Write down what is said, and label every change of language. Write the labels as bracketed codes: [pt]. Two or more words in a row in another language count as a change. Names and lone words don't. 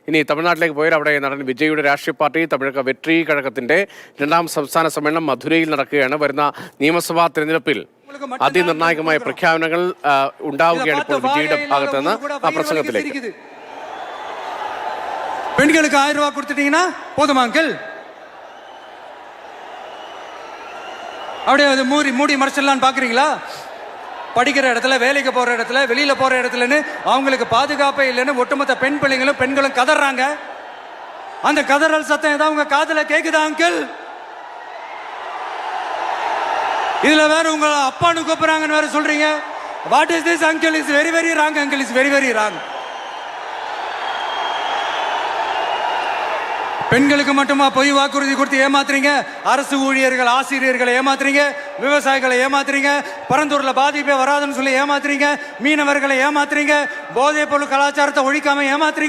[ml] ഇനി തമിഴ്നാട്ടിലേക്ക് പോയാൽ അവിടെ നടൻ വിജയുടെ രാഷ്ട്രീയ പാർട്ടി തമിഴക വെട്രി കഴകത്തിന്റെ 2ാം സംസ്ഥാന സമ്മേളനം മധുരയിൽ നടക്കുകയാണ്. വരുന്ന നിയമസഭാ തെരഞ്ഞെടുപ്പിൽ അതിനിർണായകമായ പ്രഖ്യാപനങ്ങൾ ഉണ്ടാവുകയാണ് ഇപ്പോൾ വിജയുടെ ഭാഗത്ത് നിന്ന്. ആ പ്രസംഗത്തിലേക്ക്. [ta] பெண்களுக்கு 1000 ரூபாய் கொடுத்துட்டீங்கன்னா போதுமா அங்கிள்? அப்படியே அது மூடி மறைச்சிடலான்னு பாக்குறீங்களா? படிக்கிற இடத்துல, வேலைக்கு போற இடத்துல, வெளியில போற இடத்துலன்னு அவங்களுக்கு பாதுகாப்பே இல்லைன்னு ஒட்டுமொத்த பெண்களும் கதறாங்க. அந்த கதறல் சத்தம் ஏதாவது உங்க காதுல கேக்குதா அங்கிள்? இதுல வேற உங்க அப்பான்னு கூப்பிடுறாங்கன்னு வேற சொல்றீங்க. [en] what is this uncle? is very very wrong uncle, is very very wrong. [ta] பெண்களுக்கு மட்டுமா பொய் வாக்குறுதி கொடுத்து ஏமாத்துறீங்க? அரசு ஊழியர்கள், ஆசிரியர்களை ஏமாத்துறீங்க, விவசாயிகளை ஏமாத்துறீங்க, பரந்தூர்ல பாதிப்பே வராதுன்னு சொல்லி ஏமாத்துறீங்க, மீனவர்களை ஏமாத்துறீங்க, போதை பொருள் கலாச்சாரத்தை ஒழிக்காம ஏமாத்துறீங்க.